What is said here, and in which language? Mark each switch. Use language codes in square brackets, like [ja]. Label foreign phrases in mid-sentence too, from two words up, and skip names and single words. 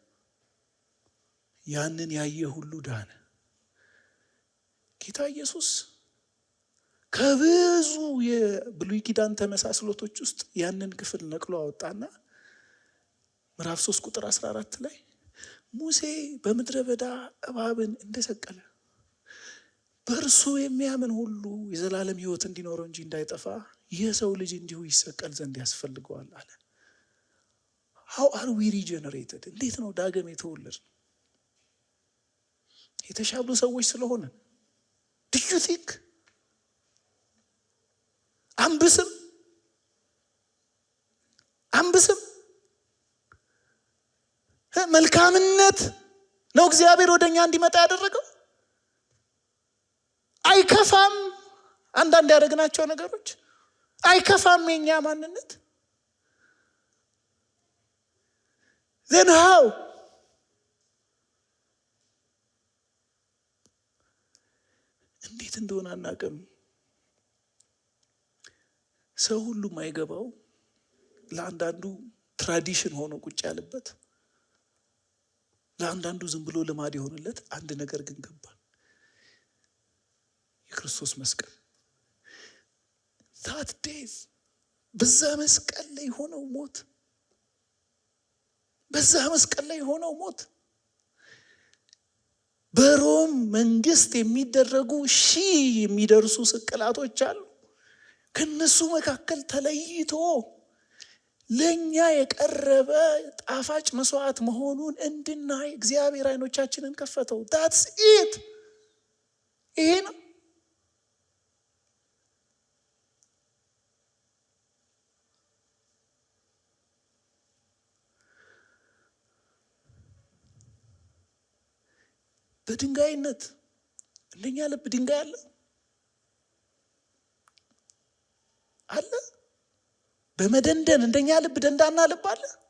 [am] ያንን ያየ ሁሉ ዳነ። ጌታ ኢየሱስ ከብዙ የብሉይ ኪዳን ተመሳስሎቶች ውስጥ ያንን ክፍል ነቅሎ አወጣና ምዕራፍ 3 ቁጥር 14 ላይ ሙሴ በምድረ በዳ እባብን እንደሰቀለ በእርሱ የሚያምን ሁሉ የዘላለም ሕይወት እንዲኖረው እንጂ እንዳይጠፋ የሰው ልጅ እንዲሁ ይሰቀል ዘንድ ያስፈልገዋል አለ። [en] How are we regenerated? [am] እንዴት ነው ዳግም የተወለድ? የተሻሉ ሰዎች ስለሆነ [en] do you think [am] አንብስም መልካምነት ነው እግዚአብሔር ወደኛ እንዲመጣ ያደረገው? አይከፋም? አንዳንድ ያደረግናቸው ነገሮች አይከፋም? የኛ ማንነት [en] then how? [am] እንዴት እንደሆነ አናውቅም። ሰው ሁሉ ማይገባው ለአንዳንዱ ትራዲሽን ሆኖ ቁጭ ያለበት፣ ለአንዳንዱ ዝም ብሎ ልማድ የሆነለት አንድ ነገር ግን ገባል። የክርስቶስ መስቀል [en] that days [am] በዛ መስቀል ላይ ሆነው ሞት፣ በዛ መስቀል ላይ ሆነው ሞት በሮም መንግስት የሚደረጉ የሚደርሱ ስቅላቶች አሉ። ከነሱ መካከል ተለይቶ ለኛ የቀረበ ጣፋጭ መስዋዕት መሆኑን እንድናይ እግዚአብሔር አይኖቻችንን ከፈተው። [en] that's it። [am] ይሄ ነው በድንጋይነት እንደኛ ልብ ድንጋይ አለ በመደንደን እንደኛ ልብ ደንዳና ልብ አለ።